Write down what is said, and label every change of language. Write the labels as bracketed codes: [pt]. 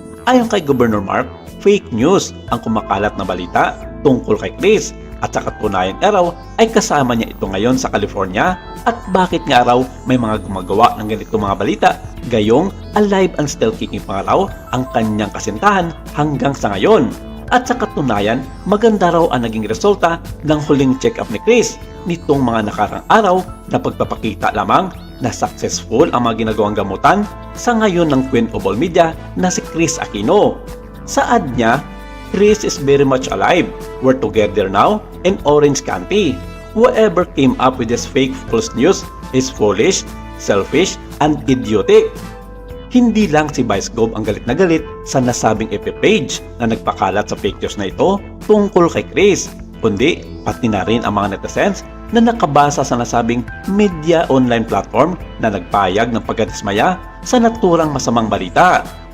[tl] Ayon kay Governor Mark, fake news ang kumakalat na balita tungkol kay Kris at sa katunayan araw ay kasama niya ito ngayon sa California at bakit nga raw may mga gumagawa ng ganito mga balita gayong [en] alive and still kicking [tl] pa raw ang kanyang kasintahan hanggang sa ngayon. At sa katunayan, maganda raw ang naging resulta ng huling check-up ni Kris nitong mga nakarang araw na pagpapakita lamang na successful ang mga ginagawang gamutan sa ngayon ng Queen of all media na si Kris Aquino. Sa ad niya, [en] Kris is very much alive. We're together now in Orange County. Whoever came up with this fake false news is foolish, selfish, and idiotic. [tl] Hindi lang si Vice Gov ang galit na galit sa nasabing FB page na nagpakalat sa fake news na ito tungkol kay Kris, kundi pati na rin ang mga netizens na nakabasa sa nasabing media online platform na nagpayag ng pagkadismaya sa naturang masamang balita.